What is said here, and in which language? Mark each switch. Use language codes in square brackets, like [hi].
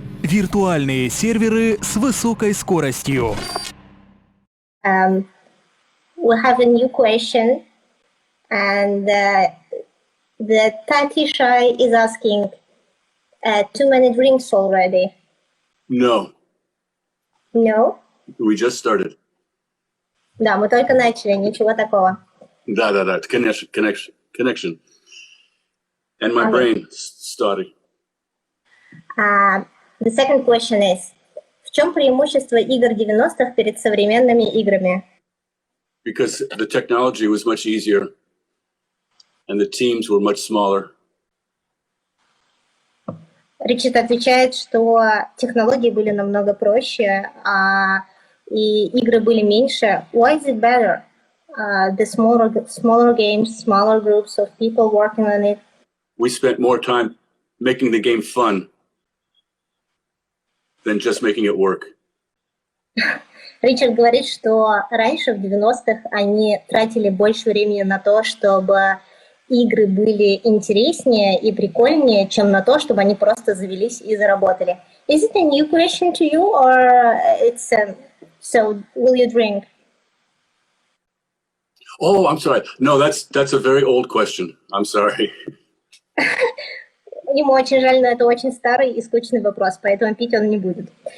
[ru] Виртуальные серверы с высокой скоростью. [en] We have a new question, and the Tatisha is asking, too many drinks already? No. No? We just started. [ru] Да, мы только начали, ничего такого. [en] Да. Connection. And my brain started. The second question is, [ru] в чем преимущество игр 90-х перед современными играми? [en] Because the technology was much easier and the teams were much smaller. [ru] Ричард отвечает, что технологии были намного проще, и игры были меньше. [en] Why is it better? The smaller games, smaller groups of people working on it. We spent more time making the game fun than just making it work. [ru] Ричард говорит, что раньше, в 90-х, они тратили больше времени на то, чтобы игры были интереснее и прикольнее, чем на то, чтобы они просто завелись и заработали. [en] Is it a new question to you, or it's so will you drink? Oh, I'm sorry. No, that's a very old question. I'm sorry. [ru] Ему очень жаль, но это очень старый и скучный вопрос, поэтому пить он не будет.